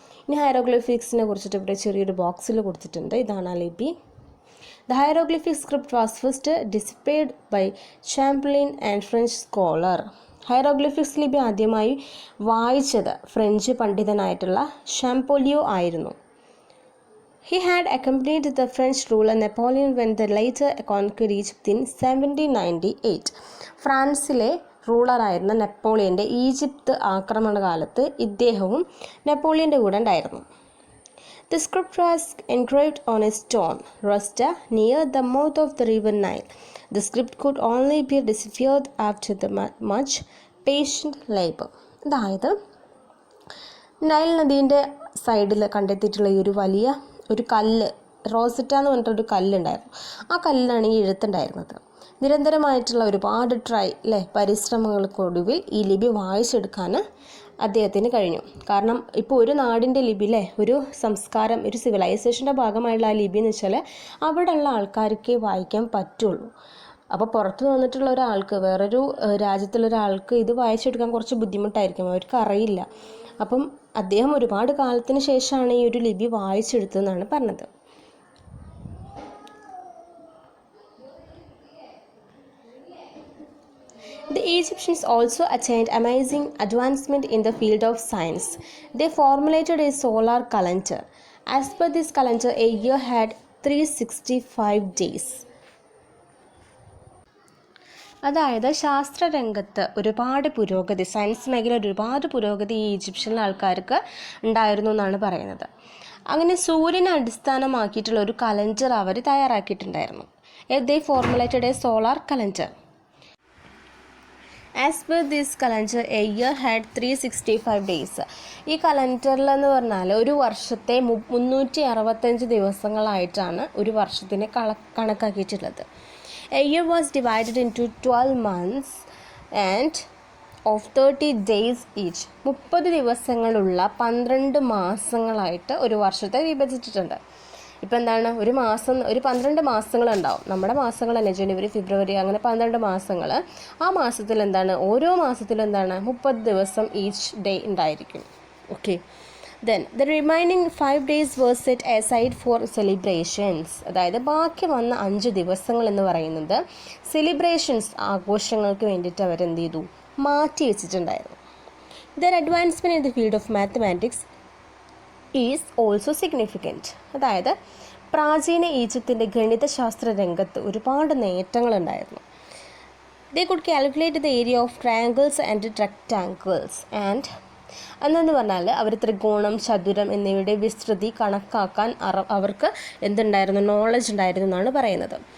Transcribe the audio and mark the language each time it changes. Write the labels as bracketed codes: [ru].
[ml] ഇനി ഹൈറോഗ്ലിഫിക്സിനെ കുറിച്ചിട്ട് ഇവിടെ ചെറിയൊരു ബോക്സിൽ കൊടുത്തിട്ടുണ്ട്. ഇതാണ് ആ ലിപി. [en] The hieroglyphic script was first displayed by Champollion and French scholar. [ml] Hieroglyphics ലിപി ആദ്യമായി വായിച്ചത് ഫ്രഞ്ച് പണ്ഡിതനായിട്ടുള്ള ഷാംപോലിയോ ആയിരുന്നു. [en] He had accompanied the French ruler Napoleon when the later conquered Egypt in 1798. [ml] ഫ്രാൻസിലെ റൂളറായിരുന്ന നെപ്പോളിയൻ്റെ ഈജിപ്ത് ആക്രമണകാലത്ത് ഇദ്ദേഹവും നെപ്പോളിയൻ്റെ കൂടെ ഉണ്ടായിരുന്നു. [en] The script was engraved on a stone rosetta near the mouth of the river Nile. The script could only be deciphered after the much patient labor. [ml] അതായത് Nile നദീൻ്റെ സൈഡിൽ കണ്ടെത്തിയിട്ടുള്ള ഈ ഒരു കല്ല്, റോസറ്റ എന്ന് പറഞ്ഞിട്ടൊരു കല്ലുണ്ടായിരുന്നു. ആ കല്ലിലാണ് ഈ എഴുത്തുണ്ടായിരുന്നത്. നിരന്തരമായിട്ടുള്ള ഒരുപാട് പരിശ്രമങ്ങൾക്കൊടുവിൽ ഈ ലിപി വായിച്ചെടുക്കാൻ അദ്ദേഹത്തിന് കഴിഞ്ഞു. കാരണം ഇപ്പോൾ ഒരു നാടിൻ്റെ ലിപി ഒരു സംസ്കാരം, ഒരു സിവിലൈസേഷൻ്റെ ഭാഗമായുള്ള ആ ലിപി എന്ന് വെച്ചാൽ അവിടെയുള്ള ആൾക്കാർക്കേ വായിക്കാൻ പറ്റുള്ളൂ. അപ്പോൾ പുറത്ത് വന്നിട്ടുള്ള ഒരാൾക്ക്, വേറൊരു രാജ്യത്തുള്ള ഒരാൾക്ക് ഇത് വായിച്ചെടുക്കാൻ കുറച്ച് ബുദ്ധിമുട്ടായിരിക്കും, അവർക്ക് അറിയില്ല. അപ്പം അദ്ദേഹം ഒരുപാട് കാലത്തിന് ശേഷമാണ് ഈ ഒരു ലിപി വായിച്ചെടുത്തതെന്നാണ് പറഞ്ഞത്. [en] The Egyptians also attained amazing advancement in the field of science. They formulated a solar calendar. As per this calendar, a year had 365 days. [ml] അതായത് ശാസ്ത്രരംഗത്ത് ഒരുപാട് പുരോഗതി, സയൻസ് മേഖലയിൽ ഒരുപാട് പുരോഗതി ഈ ഈജിപ്ഷ്യൻ ആൾക്കാർക്ക് ഉണ്ടായിരുന്നു എന്നാണ് പറയുന്നത്. അങ്ങനെ സൂര്യനെ അടിസ്ഥാനമാക്കിയിട്ടുള്ള ഒരു calendar our തയ്യാറാക്കിയിട്ടുണ്ടായിരുന്നു. [en] They formulated a solar calendar. As per this calendar, a year had 365 days. [ml] ഈ കലണ്ടറിലെന്ന് പറഞ്ഞാൽ ഒരു വർഷത്തെ 365 ദിവസങ്ങളായിട്ടാണ് ഒരു വർഷത്തിനെ കണക്കാക്കിയിട്ടുള്ളത്. [en] A year was divided into 12 months and of 30 days each. [ml] 30 ദിവസങ്ങളുള്ള 12 മാസങ്ങളായിട്ട് ഒരു വർഷത്തെ വിഭജിച്ചിട്ടുണ്ട്. ഇപ്പം എന്താണ്, ഒരു 12 മാസങ്ങളുണ്ടാവും. നമ്മുടെ മാസങ്ങൾ തന്നെ ജനുവരി, ഫെബ്രുവരി, അങ്ങനെ 12 മാസങ്ങൾ. ആ മാസത്തിൽ എന്താണ്, ഓരോ മാസത്തിലും എന്താണ് 30 ദിവസം [en] each day [ml] ഉണ്ടായിരിക്കും. Okay. [en] Then the remaining 5 days were set aside for celebrations. [ml] അതായത് ബാക്കി വന്ന 5 ദിവസങ്ങൾ എന്ന് പറയുന്നത് സെലിബ്രേഷൻസ്, ആഘോഷങ്ങൾക്ക് വേണ്ടിയിട്ട് അവരെന്ത് ചെയ്തു, മാറ്റി വെച്ചിട്ടുണ്ടായിരുന്നു. [en] Their advancement in the field of mathematics is also significant. [ml] അതായത് പ്രാചീന ഈജിപ്തിൻ്റെ ഗണിതശാസ്ത്ര രംഗത്ത് ഒരുപാട് നേട്ടങ്ങളുണ്ടായിരുന്നു. [en] they could calculate the area of triangles and rectangles and [ml] എന്നു പറഞ്ഞാൽ അവർ ത്രികോണം, ചതുരം എന്നിവയുടെ വിസ്തൃതി കണക്കാക്കാൻ അവർക്ക് എന്തുണ്ടായിരുന്നു, നോളജ് ഉണ്ടായിരുന്നു എന്നാണ് പറയുന്നത്.